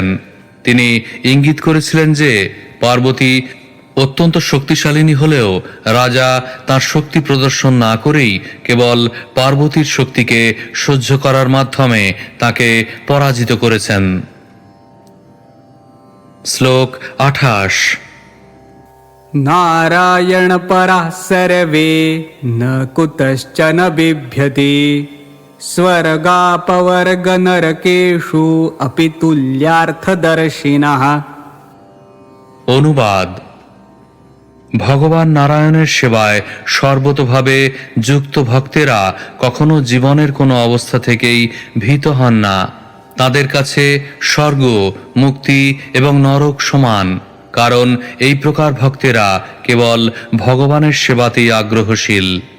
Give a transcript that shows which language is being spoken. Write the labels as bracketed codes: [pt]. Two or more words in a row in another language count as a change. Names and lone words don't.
[bn] তিনি ইঙ্গিত করেছিলেন যে পার্বতী অত্যন্ত শক্তিশালিনী হলেও রাজা তার শক্তি প্রদর্শন না করেই কেবল পার্বতীর শক্তিকে সহ্য করার মাধ্যমে তাকে পরাজিত করেছেন। শ্লোক 28। [sa] नारायण पराः सर्वे न कुतश्चन बिभ्यति स्वर्गापवर्गनरकेषु अपि तुल्यार्थदर्शिनः। [bn] অনুবাদ। ভগবান নারায়ণের সেবায় সর্বতোভাবে যুক্ত ভক্তেরা কখনো জীবনের কোনো অবস্থা থেকেই ভীত হন না। তাদের কাছে স্বর্গ, মুক্তি এবং নরক সমান, কারণ এই প্রকার ভক্তেরা কেবল ভগবানের সেবাতেই আগ্রহশীল।